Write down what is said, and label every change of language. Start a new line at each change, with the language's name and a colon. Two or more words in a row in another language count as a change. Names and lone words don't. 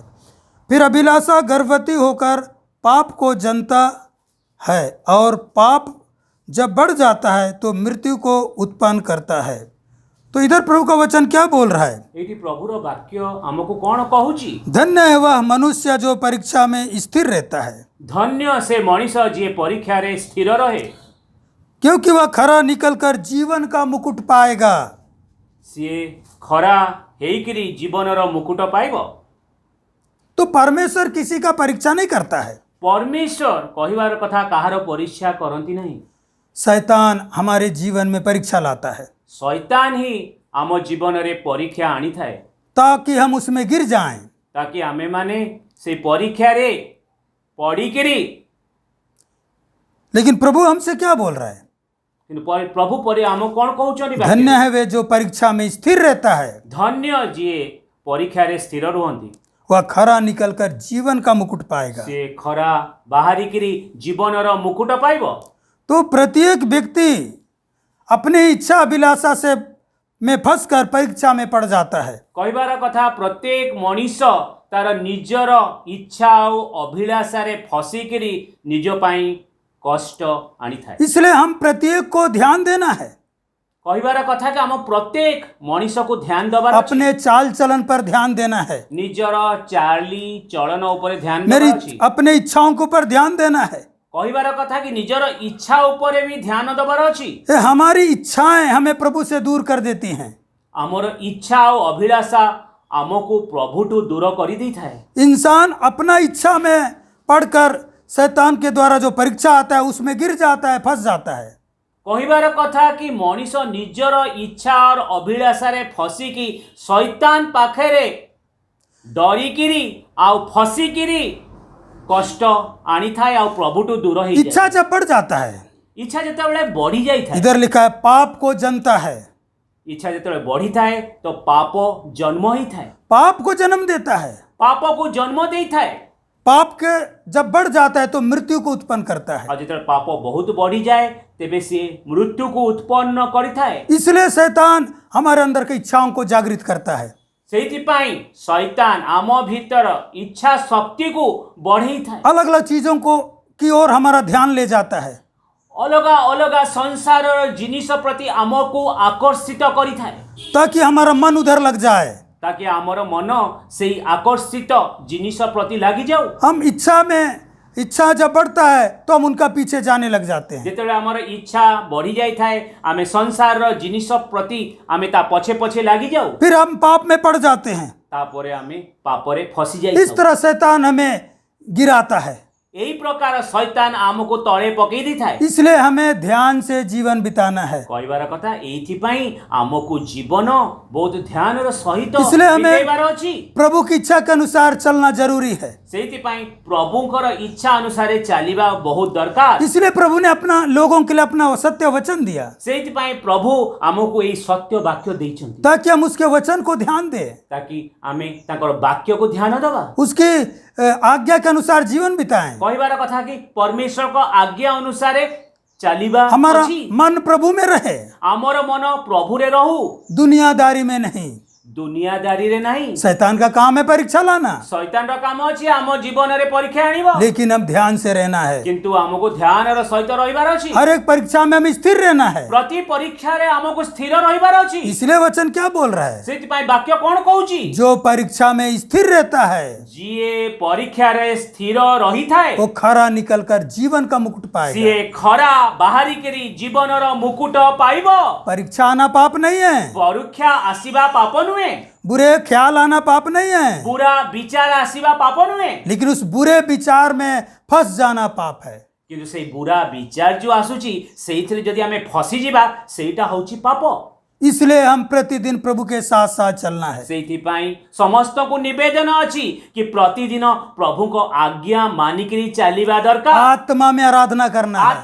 Hindi: फिर अभिलाषा गर्भवती होकर पाप को जनता है, और पाप जब बढ़ जाता है तो मृत्यु को उत्पन्न करता है। तो इधर प्रभु का वचन क्या बोल रहा है?
Odia: ଏଇଠି ପ୍ରଭୁର ବାକ୍ୟ ଆମକୁ କ'ଣ କହୁଛି?
Hindi: धन्य है वह मनुष्य जो परीक्षा में स्थिर रहता है,
Odia: ଧନ୍ୟ ସେ ମଣିଷ ଯିଏ ପରୀକ୍ଷାରେ ସ୍ଥିର ରହେ,
Hindi: क्योंकि वह खरा निकलकर जीवन का मुकुट पाएगा।
Odia: ସିଏ ଖରା ହେଇକିରି ଜୀବନର ମୁକୁଟ ପାଇବ।
Hindi: तो परमेश्वर किसी का परीक्षा नहीं करता है।
Odia: ପରମେଶ୍ୱର କହିବାର କଥା କାହାର ପରୀକ୍ଷା କରନ୍ତି ନାହିଁ।
Hindi: शैतान हमारे जीवन में परीक्षा लाता है
Odia: ଶୈତାନ ହିଁ ଆମ ଜୀବନରେ ପରୀକ୍ଷା ଆଣିଥାଏ,
Hindi: ताकि हम उसमें गिर जाएं।
Odia: ତାକି ଆମେମାନେ ସେ ପରୀକ୍ଷାରେ ପଡ଼ିକିରି,
Hindi: लेकिन प्रभु हमसे क्या बोल रहा है?
Odia: କିନ୍ତୁ ପ୍ରଭୁ ପରେ ଆମକୁ କ'ଣ କହୁଛନ୍ତି?
Hindi: धन्य है वे जो परीक्षा में स्थिर रहता है,
Odia: ଧନ୍ୟ ଯିଏ ପରୀକ୍ଷାରେ ସ୍ଥିର ରୁହନ୍ତି,
Hindi: वह खरा निकलकर जीवन का मुकुट पाएगा।
Odia: ସେ ଖରା ବାହାରିକିରି ଜୀବନର ମୁକୁଟ ପାଇବ।
Hindi: तो प्रत्येक व्यक्ति अपनी इच्छा अभिलाषा से में फंसकर परीक्षा में पड़ जाता है।
Odia: କହିବାର କଥା ପ୍ରତ୍ୟେକ ମଣିଷ ତାର ନିଜର ଇଚ୍ଛା ଆଉ ଅଭିଳାଷାରେ ଫସିକିରି ନିଜ ପାଇଁ କଷ୍ଟ ଆଣିଥାଏ।
Hindi: इसलिए हम प्रत्येक को ध्यान देना है,
Odia: କହିବାର କଥା କି ଆମ ପ୍ରତ୍ୟେକ ମଣିଷକୁ ଧ୍ୟାନ ଦେବାର ଅଛି,
Hindi: अपने चाल चलन पर ध्यान देना है,
Odia: ନିଜର ଚାଲି ଚଳନ ଉପରେ ଧ୍ୟାନ ଦେବାର
Hindi: मेरी
Odia: ଅଛି।
Hindi: अपने इच्छाओं के ऊपर ध्यान देना है।
Odia: କହିବାର କଥା କି ନିଜର ଇଚ୍ଛା ଉପରେ ବି ଧ୍ୟାନ ଦେବାର ଅଛି।
Hindi: ये हमारी इच्छाएं हमें प्रभु से दूर कर देती हैं।
Odia: ଆମର ଇଚ୍ଛା ଆଉ ଅଭିଳାଷା ଆମକୁ ପ୍ରଭୁଠୁ ଦୂର କରିଦେଇଥାଏ।
Hindi: इंसान अपना इच्छा में पढ़कर शैतान के द्वारा जो परीक्षा आता है उसमें गिर जाता है, फंस जाता है।
Odia: କହିବାର କଥା କି ମଣିଷ ନିଜର ଇଚ୍ଛା ଆଉ ଅଭିଳାଷାରେ ଫସିକି ଶୈତାନ ପାଖରେ ଡରିକିରି ଆଉ ଫସିକିରି କଷ୍ଟ ଆଣିଥାଏ ଆଉ ପ୍ରଭୁଠୁ ଦୂର ହେଇଯାଏ।
Hindi: इच्छा जब बढ़ जाता है,
Odia: ଇଚ୍ଛା ଯେତେବେଳେ ବଢି ଯାଇଥାଏ,
Hindi: इधर लिखा है पाप को जनता है,
Odia: ଇଚ୍ଛା ଯେତେବେଳେ ବଢିଥାଏ ତ ପାପ ଜନ୍ମ ହେଇଥାଏ,
Hindi: पाप को जन्म देता है।
Odia: ପାପକୁ ଜନ୍ମ ଦେଇଥାଏ।
Hindi: पाप के जब बढ़ जाता है तो मृत्यु को उत्पन्न करता है।
Odia: ଆଉ ଯେତେବେଳେ ପାପ ବହୁତ ବଢିଯାଏ ତେବେ ସିଏ ମୃତ୍ୟୁକୁ ଉତ୍ପନ୍ନ କରିଥାଏ।
Hindi: इसलिए शैतान हमारे अंदर की इच्छाओं को जागृत करता है।
Odia: ସେଇଥିପାଇଁ ଶୈତାନ ଆମ ଭିତର ଇଚ୍ଛା ଶକ୍ତିକୁ ବଢେଇଥାଏ,
Hindi: अलग अलग चीजों को की ओर हमारा ध्यान ले जाता है,
Odia: ଅଲଗା ଅଲଗା ସଂସାରର ଜିନିଷ ପ୍ରତି ଆମକୁ ଆକର୍ଷିତ କରିଥାଏ,
Hindi: ताकि हमारा मन उधर लग जाए।
Odia: ତାକି ଆମର ମନ ସେଇ ଆକର୍ଷିତ ଜିନିଷ ପ୍ରତି ଲାଗିଯାଉ।
Hindi: हम इच्छा जब बढ़ता है तो हम उनका पीछे जाने लग जाते हैं।
Odia: ଯେତେବେଳେ ଆମର ଇଚ୍ଛା ବଢି ଯାଇଥାଏ ଆମେ ସଂସାରର ଜିନିଷ ପ୍ରତି ଆମେ ତା ପଛେ ପଛେ ଲାଗିଯାଉ,
Hindi: फिर हम पाप में पड़ जाते हैं।
Odia: ତାପରେ ଆମେ ପାପରେ ଫସି
Hindi: इस
Odia: ଯାଇଥାଉ।
Hindi: तरह शैतान हमें गिराता है।
Odia: ଏହି ପ୍ରକାର ଶୈତାନ ଆମକୁ ତଳେ ପକେଇ ଦେଇଥାଏ।
Hindi: इसलिए हमें ध्यान से जीवन बिताना है।
Odia: କହିବାର କଥା ଏଇଥିପାଇଁ ଆମକୁ ଜୀବନ ବହୁତ ଧ୍ୟାନର ସହିତ
Hindi: इसलिए हमें
Odia: ବିତେଇବାର ଅଛି।
Hindi: प्रभु की इच्छा के अनुसार चलना जरूरी है।
Odia: ସେଇଥିପାଇଁ ପ୍ରଭୁଙ୍କର ଇଚ୍ଛା ଅନୁସାରେ ଚାଲିବା ବହୁତ ଦରକାର।
Hindi: इसलिए प्रभु ने अपना लोगों के लिए अपना सत्य वचन दिया,
Odia: ସେଇଥିପାଇଁ ପ୍ରଭୁ ଆମକୁ ଏଇ ସତ୍ୟ ବାକ୍ୟ ଦେଇଛନ୍ତି,
Hindi: ताकि हम उसके वचन को ध्यान दें,
Odia: ତାକି ଆମେ ତାଙ୍କର ବାକ୍ୟକୁ ଧ୍ୟାନ ଦେବା।
Hindi: उसकी आज्ञा के अनुसार जीवन बिताएं।
Odia: କହିବାର କଥା କି ପରମେଶ୍ୱରଙ୍କ ଆଜ୍ଞା ଅନୁସାରେ ଚାଲିବା
Hindi: हमारा
Odia: ଅଛି।
Hindi: मन प्रभु में रहे,
Odia: ଆମର ମନ ପ୍ରଭୁରେ ରହୁ,
Hindi: दुनियादारी में नहीं।
Odia: ଦୁନିଆଦାରୀରେ ନାହିଁ।
Hindi: शैतान का काम है परीक्षा लाना,
Odia: ଶୈତାନର କାମ ଅଛି ଆମ ଜୀବନରେ ପରୀକ୍ଷା ଆଣିବ,
Hindi: लेकिन हम ध्यान से रहना है।
Odia: କିନ୍ତୁ ଆମକୁ ଧ୍ୟାନର ସହିତ ରହିବାର ଅଛି।
Hindi: हर एक परीक्षा में हमें स्थिर रहना है।
Odia: ପ୍ରତି ପରୀକ୍ଷାରେ ଆମକୁ ସ୍ଥିର ରହିବାର ଅଛି।
Hindi: इसलिए वचन क्या बोल रहा है?
Odia: ସେଇଥିପାଇଁ ବାକ୍ୟ କ'ଣ କହୁଛି?
Hindi: जो परीक्षा में स्थिर रहता है
Odia: ଯିଏ ପରୀକ୍ଷାରେ ସ୍ଥିର ରହିଥାଏ
Hindi: वो खरा निकलकर जीवन का मुकुट पाएगा।
Odia: ସିଏ ଖରା ବାହାରିକିରି ଜୀବନର ମୁକୁଟ ପାଇବ।
Hindi: परीक्षा आना पाप नहीं है,
Odia: ପରୀକ୍ଷା ଆସିବା ପାପ ନୁହେଁ,
Hindi: बुरे ख्याल आना पाप नहीं है,
Odia: ବୁରା ବିଚାର ଆସିବା ପାପ ନୁହେଁ,
Hindi: लेकिन उस बुरे विचार में फंस जाना पाप है।
Odia: କିନ୍ତୁ ସେଇ ବୁରା ବିଚାର ଯୋଉ ଆସୁଛି ସେଇଥିରେ ଯଦି ଆମେ ଫସିଯିବା ସେଇଟା ହଉଛି ପାପ।
Hindi: इसलिए हम प्रतिदिन प्रभु के साथ साथ चलना है।
Odia: ସେଇଥିପାଇଁ ସମସ୍ତଙ୍କୁ ନିବେଦନ ଅଛି କି ପ୍ରତିଦିନ ପ୍ରଭୁଙ୍କ ଆଜ୍ଞା ମାନିକିରି ଚାଲିବା ଦରକାର।
Hindi: आत्मा में आराधना करना है,